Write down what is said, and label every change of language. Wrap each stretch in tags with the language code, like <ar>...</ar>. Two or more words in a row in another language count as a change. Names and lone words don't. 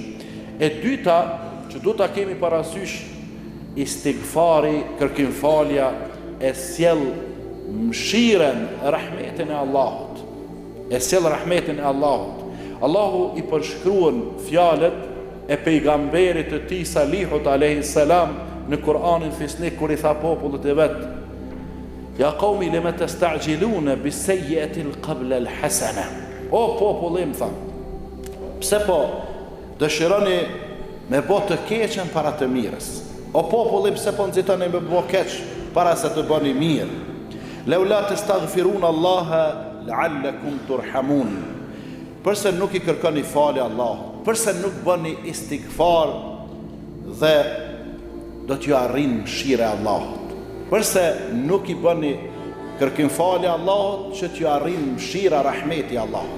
<sq>E dyta që duhet ta kemi parasysh, istighfari, kërkim falja e sjell mëshiren, rahmetin e Allahut. E sjell rahmetin e Allahut. Allahu i përshkruan fjalët e pejgamberit të tij Salihut</sq> <ar>alayhis salam</ar> <sq>në Kur'anin fisnik, kur i tha popullit e vet:</sq> <ar>"Ya qaumi lima tasta'jiluna bis-sayyi'ati qabla al-hasana."</ar> <sq>O popullim, tha, pse po dëshironi me bë të keqen para të mirës? O popullim, pse po nxitoni me bë keq para se të bëni mirë?</sq> <ar>"Laula tastaghfiruna Allaha la'allakum turhamun."</ar> <sq>Përse nuk i kërkoni falje Allahut? Përse nuk bëni istighfar dhe do t'ju arrin mëshira e Allahut? Përse nuk i bëni kërkim falje Allahut që t'ju arrin mëshira, rahmeti i Allahut?</sq>